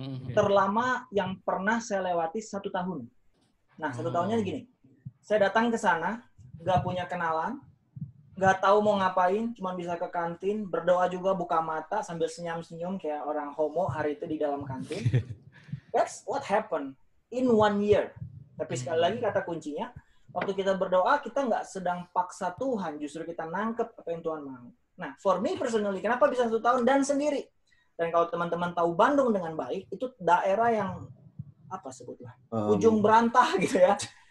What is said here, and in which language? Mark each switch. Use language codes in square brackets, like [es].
[id] Terlama yang pernah saya lewati 1 tahun. Nah, 1 tahunnya gini. Saya datang ke sana, nggak punya kenalan, nggak tahu mau ngapain, cuma bisa ke kantin, berdoa juga buka mata sambil senyum-senyum kayak orang homo hari itu di dalam kantin. [en] That's what happened in 1 year. [id] Tapi sekali lagi kata kuncinya, waktu kita berdoa, kita nggak sedang paksa Tuhan, justru kita nangkep apa yang Tuhan mau. Nah, [en] for me personally, [id] kenapa bisa 1 tahun dan sendiri? Dan kalau teman-teman tahu Bandung dengan baik, itu daerah yang apa sebutlah ujung berantah gitu ya.